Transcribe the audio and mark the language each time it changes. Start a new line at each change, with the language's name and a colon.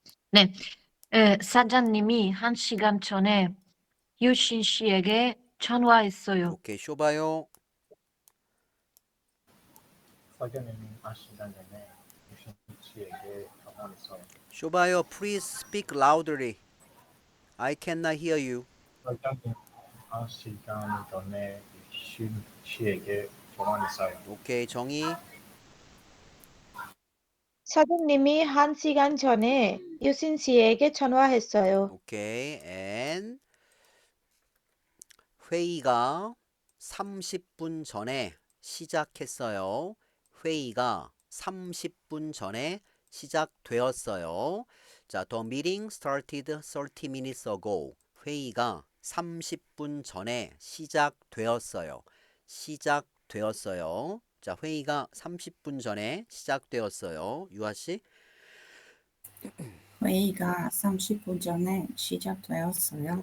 Korean: 네. 사장님이 1시간 전에 유신 씨에게 전화했어요. 오케이, 쇼바요. 사장님이 1시간 전에 유신 씨에게 전화했어요.
English: 쇼바요, please speak loudly. I cannot hear you.
Korean: 사장님 1시간 전에 유신 씨에게 전화했어요. 오케이, 정희. 사장님이 1시간 전에 유신 씨에게 전화했어요. 오케이, and 회의가 30분 전에 시작했어요. 회의가 30분 전에 시작되었어요.
English: 자, the meeting started 30 minutes ago.
Korean: 회의가 30분 전에 시작되었어요. 시작되었어요. 자, 회의가 30분 전에 시작되었어요. 유아 씨. 회의가 30분 전에 시작되었어요.